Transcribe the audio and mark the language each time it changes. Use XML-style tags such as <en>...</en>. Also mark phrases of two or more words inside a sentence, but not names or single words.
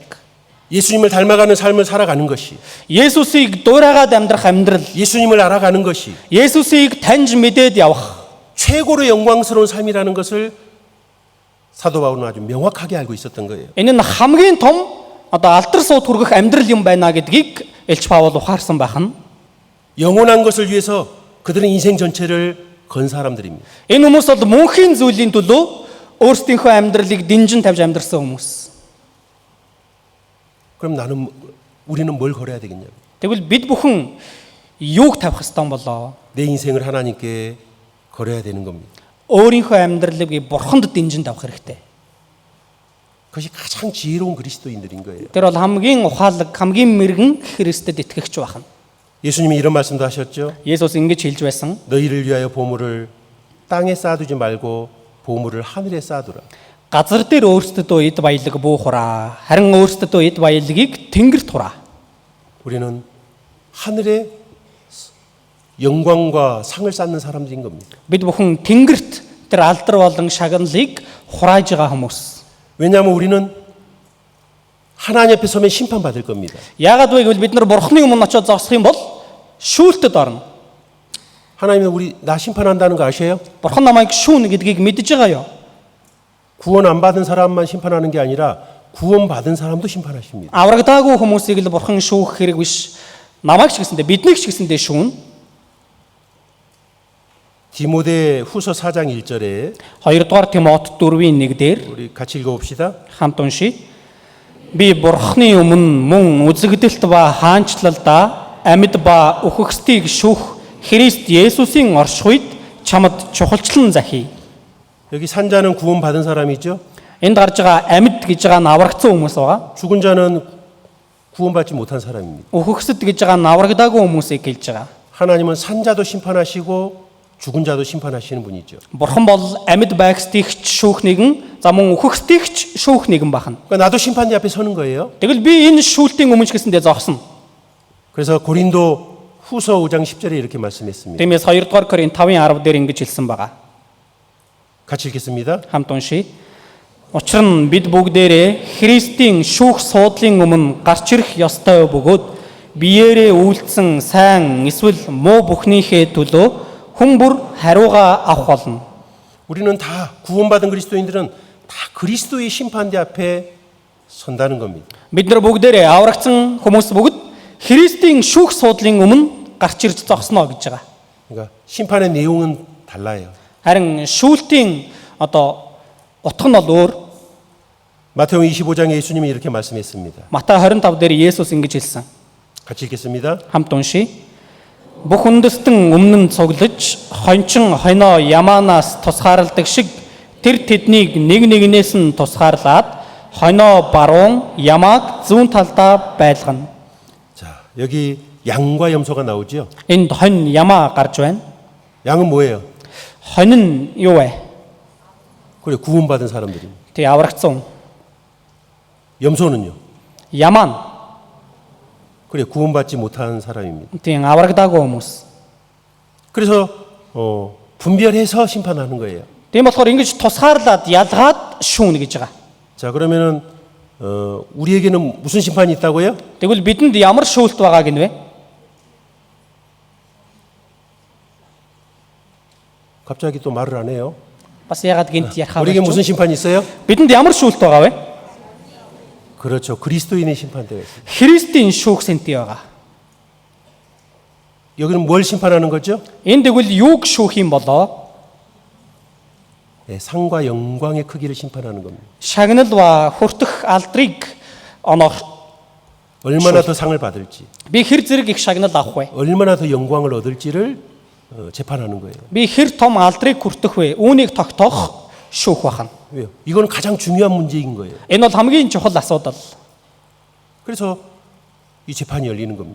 <ko>예수님을 닮아가는 삶을 살아가는 것이</ko> <mn>Есүсийг дуурайгаад амьдрах амьдрал,</mn> <ko>예수님을 알아가는 것이</ko> <mn>Есүсийг таньж мэдээд явах</mn> <ko>최고로 영광스러운 삶이라는 것을 사도 바울은 아주 명확하게 알고 있었던 거예요.</ko> <mn>энэ нь хамгийн том одоо алтар сууд хүргэх амьдрал юм байна гэдгийг Элч Паул ухаарсан байх нь.</mn> <ko>영원한 것을 위해서 그들은 인생 전체를 건 사람들입니다.</ko> <mn>Энэ хүмүүс бол мөнхийн зүйлийн төлөө өөрсдийнхөө амьдралыг дэнжин тавьж амьдрсан хүмүүс.</mn> <ko>그럼 우리는 뭘 걸어야 되겠냐고.</ko> <mn>Тэгвэл бид бүхэн юуг тавих ёстой юм болоо?</mn> <ko>내 인생을 하나님께 걸어야 되는 겁니다.</ko> <mn>өөрийнхөө амьдралыг бурханд дэнжин тавих хэрэгтэй.</mn> <ko>그것이 가장 지혜로운 그리스도인들인 거예요.</ko> <mn>Тэр бол хамгийн ухаалаг, хамгийн мэрэгэн Христэд итгэгч байх нь.</mn> <ko>예수님이 이런 말씀도 하셨죠.</ko> <mn>Есүс ингэж хэлж байсан.</mn> <ko>너희를 위하여 보물을 땅에 쌓아두지 말고 보물을 하늘에 쌓아두라.</ko> <mn>Газар дээр өөрсдөдөө эд баялаг буухураа. Харин өөрсдөдөө эд баялагийг тэнгэрт хураа.</mn> <ko>우리는 하늘에 영광과 상을 쌓는 사람들인 겁니다.</ko> <mn>Бид бүхэн тэнгэрт тэр алдар болон шагналыг хурааж байгаа хүмүүс.</mn> <ko>왜냐하면 우리는 하나님 앞에 서면 심판받을 겁니다.</ko> <mn>Яагаад вэ гэвэл бид нар бурхны өмнө очиод зогсох юм бол шүүлтэд орно.</mn> <ko>하나님은 나 심판한다는 거 아세요?</ko> <mn>Бурхан намайг шүүнэ гэдгийг мэдж байгаа юу?</mn> <ko>구원 안 받은 사람만 심판하는 게 아니라 구원 받은 사람도 심판하십니다.</ko> <mn>Аврагдаагүй хүмүүсийг л бурхан шүүх хэрэг биш. Намайг ч гэсэндээ биднийг ч гэсэндээ шүүн.</mn> <ko>디모데 후서 4장 1절에</ko> <mn>2-р Тимот 4-ийн 1 дээр</mn> <ko>우리 같이 읽어봅시다.</ko> <mn>хамт уншия. Би бурхны өмнө мөн үзэгдэлт ба хаанчлалдаа амьд ба үхэгсдийг шүүх Христ Есүсийн оршихуйд чамд чухалчлан захий.</mn> <ko>여기 산자는 구원 받은 사람이죠.</ko> <mn>Энд гарч байгаа амьд гэж байгаа нь аврагдсан хүмүүс байгаа.</mn> <ko>죽은 자는 구원받지 못한 사람입니다.</ko> <mn>Үхэгсэд гэж байгаа нь аврагдаагүй хүмүүсийг хэлж байгаа.</mn> <ko>하나님은 산자도 심판하시고 죽은 자도 심판하시는 분이죠.</ko> <mn>Бурхан бол амьд байгсдийгч шүүх нэгэн, за мөн үхэгсдийгч шүүх нэгэн бахна.</mn> <ko>그러니까 나도 심판대 앞에 서는 거예요.</ko> <mn>Тэгвэл би энэ шүүлтийн өмнө ч гэсэндээ зогсно.</mn> <ko>그래서 고린도 후서 5장 10절에 이렇게 말씀했습니다.</ko> <mn>Тиймээс 2 дугаар Коринт 5:10 дээр ингэж хэлсэн байгаа.</mn> <ko>같이 읽겠습니다.</ko> <mn>Хамт уншия. Учир нь бид бүгдээрээ Христийн шүүх суудлын өмнө гарч ирэх ёстой бөгөөд биеэрээ үйлдсэн сайн эсвэл муу бүхнийхээ төлөө хүн бүр хариугаа авах болно.</mn> <ko>우리는 다 구원받은 그리스도인들은 다 그리스도의 심판대 앞에 선다는 겁니다.</ko> <mn>Бид нар бүгдээрээ аврагдсан хүмүүс бүгд Христийн шүүх суудлын өмнө гарч ирж зогсноо гэж байгаа.</mn> <ko>그러니까 심판의 내용은 달라요.</ko> <mn>Харин шүүлтийн утга нь бол өөр.</mn> <ko>마태복음 25장에 예수님이 이렇게 말씀했습니다.</ko> <mn>Матай 25 дээр Есүс ингэж хэлсэн.</mn> <ko>같이 읽겠습니다.</ko> <mn>Хамт уншия. Бүх үндэстэн өмнө нь цуглаж, хончин хойноо ямаанаас тусгаарладаг шиг тэр тэднийг нэг нэгнээс нь тусгаарлаад хойноо баруун ямааг зүүн талдаа байлгана.</mn> <ko>자, 여기 양과 염소가 나오죠.</ko> <mn>Энд хонь ямаа гарч байна.</mn> <ko>양은 뭐예요?</ko> <mn>Хонь нь юу вэ?</mn> <ko>그래, 구원받은 사람들입니다.</ko> <mn>Тэг аврагдсан.</mn> <ko>염소는요?</ko> <mn>Ямаа нь</mn> <ko>그래, 구원받지 못한 사람입니다.</ko> <mn>тэг аврагдаагүй хүмүүс.</mn> <ko>그래서 분별해서 심판하는 거예요.</ko> <mn>Тийм болохоор ингэж тусгаарлаад ялгаад шүүнэ гэж байгаа.</mn> <ko>자, 그러면은 우리에게는 무슨 심판이 있다고요?</ko> <mn>Тэгвэл бидэнд ямар шүүлт байгааг нь вэ?</mn> <ko>갑자기 또 말을 안 해요.</ko> <mn>Бас ягаад гинт ярихаа</mn> <ko>우리에게 무슨</ko> <mn>болчих вэ?</mn> <ko>심판이 있어요?</ko> <mn>Бидэнд ямар шүүлт байгаа вэ?</mn> <ko>그렇죠. 그리스도인의 심판대가 있어요.</ko> <mn>Христийн шүүх сэнти байгаа.</mn> <ko>여기는 뭘 심판하는 거죠?</ko> <mn>Энд тэгвэл юуг шүүх юм болоо?</mn> <ko>네, 상과 영광의 크기를 심판하는 겁니다.</ko> <mn>Шагнал ба хүртэх алдрыг оноох.</mn> <ko>얼마나 더 상을 받을지,</ko> <mn>Би хэр зэрэг их шагнал авах вэ?</mn> <ko>얼마나 더 영광을 얻을지를 재판하는 거예요.</ko> <mn>Би хэр том алдрыг хүртэх вэ? Үүнийг тогтоох шүүх бахна.</mn> <ko>왜요? 이건 가장 중요한 문제인 거예요.</ko> <mn>Энэ бол хамгийн чухал асуудал.</mn> <ko>그래서 이 재판이 열리는 겁니다.</ko>